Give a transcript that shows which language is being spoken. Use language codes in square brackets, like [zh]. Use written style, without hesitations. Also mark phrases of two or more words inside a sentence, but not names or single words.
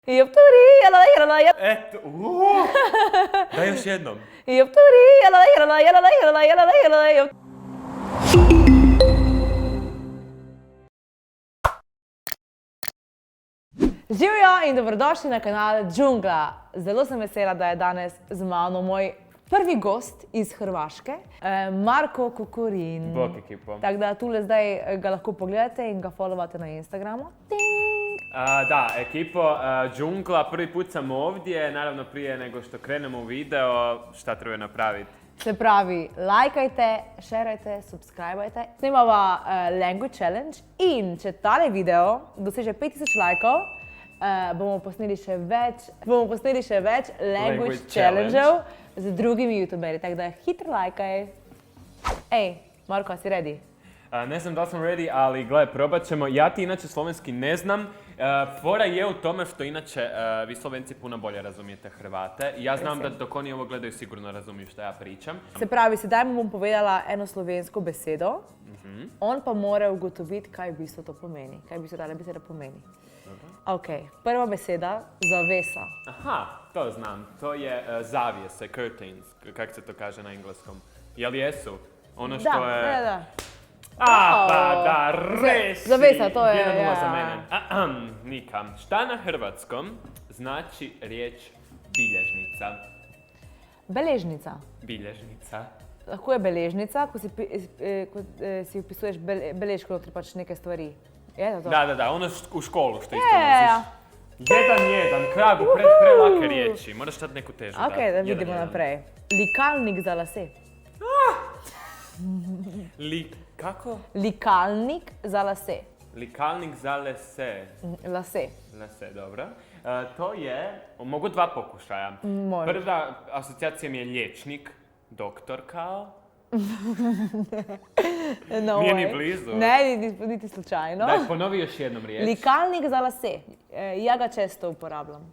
[hr] Jopturi, jelala, jelala, jelala. Eto, daj još jednom. Jopturi, jelala, jelala, jelala, jelala, jelala, jelala, jop. [sl] Živjo in dobrodošli na kanal Džungla. Zelo sem vesela, da je danes z mano moj prvi gost iz Hrvaške, Marko Kokorin. [hr] Bok ekipo. [sl] Tako da tule zdaj ga lahko pogledate in ga followate na Instagramu. [hr] Da, ekipo, Džungla, prvi put sam ovdje, naravno prije nego što krenemo u video, šta treba napraviti? [sl] Se pravi, lajkajte, šerajte, subscribajte. Snimava [en] Language Challenge [sl] in če tale video doseže 5000 lajkov, bomo posneli še več [en] Language Challenge- [sl] ev z drugimi youtuberji, tako da hitro lajkaj. Ej, Marko, a si ready? [hr] Ne znam da li sam ready, ali gledaj, probat ćemo. Ja ti inače slovenski ne znam. Fora je u tome što inače vi Slovenci puno bolje razumijete Hrvate. Ja znam da dok oni ovo gledaju sigurno razumiju što ja pričam. [sl] Se pravi, sedaj mu bom povedala eno slovensko besedo, on pa mora ugotoviti, kaj v bistvu to pomeni, kaj v bistvu ta beseda pomeni. Ok, prva beseda, zavesa. [hr] Aha, to znam. To je zavjese, curtains, kako se to kaže na engleskom. Jel jesu? Ono što je... Da. [sl] Pa da, resi! Zavesa, to je, 1:0 za mene. [hr] Nika, šta na hrvatskom znači riječ bilježnica? [sl] Beležnica. [hr] Bilježnica. [sl] Lahko je beležnica, ko si upisuješ beležko, notri pač neke stvari. Je to to? [hr] Da, ono u školu što isto nosiš. 1:1, kragu, prelake riječi. Moraš tad neku težu dati. Ok, [sl] da vidimo naprej. Likalnik za lase. [hr] Kako? [sl] Likalnik za lase. Likalnik za lase. Lase. [hr] Lase, dobro. To je, mogu dva pokušaja. Može. Prva asocijacija mi je liječnik, doktor kao. [en] No [hr] Nije [en] way. [sl] ni blizu. [hr] Ne, niti slučajno. Daj, ponovi još jednom riječ. [sl] Likalnik za lase. Ja ga često uporabljam.